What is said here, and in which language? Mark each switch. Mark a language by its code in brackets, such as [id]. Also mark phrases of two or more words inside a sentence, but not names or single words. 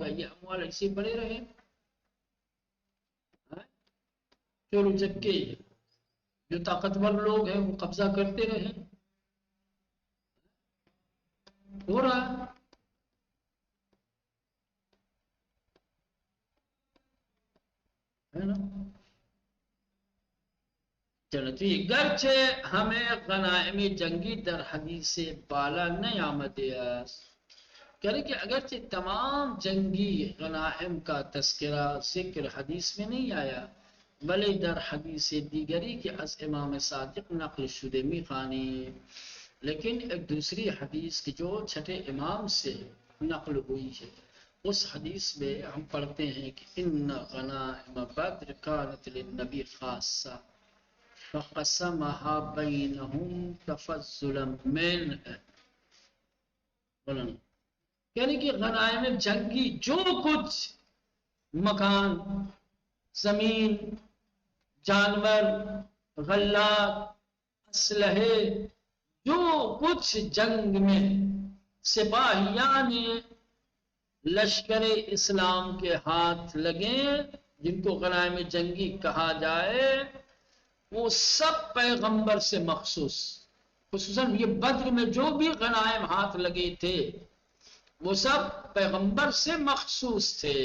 [ur] یہ اموال ایسے پڑے رہے، چور چکے جو طاقتور لوگ ہیں وہ قبضہ کرتے رہے، ہو رہا ہے نا۔ چلو ٹھیک، [fa] گرچہ ہمیں غنائم جنگی در حدیث بالا نہیں آمد است، [ur] کہہ کہ اگرچہ تمام جنگی غنائم کا تذکرہ ذکر حدیث میں نہیں آیا، [fa] بلے در حدیث دیگری کہ از امام صادق نقل شدہ میخانی، [ur] لیکن ایک دوسری حدیث کی جو چھٹے امام سے نقل ہوئی ہے، اس حدیث میں ہم پڑھتے ہیں کہ [ar] ان غنائم بدر کانت للنبی خاصہ فقسمها بینہم تفضلا من، [ur] بولنا یعنی کہ غنائم جنگی جو کچھ مکان، زمین، جانور، غلات، اسلحے، جو کچھ جنگ میں سپاہیان لشکر اسلام کے ہاتھ لگے، جن کو غنائم جنگی کہا جائے، وہ سب پیغمبر سے مخصوص، خصوصاً یہ بدر میں جو بھی غنائم ہاتھ لگے تھے وہ سب پیغمبر سے مخصوص تھے۔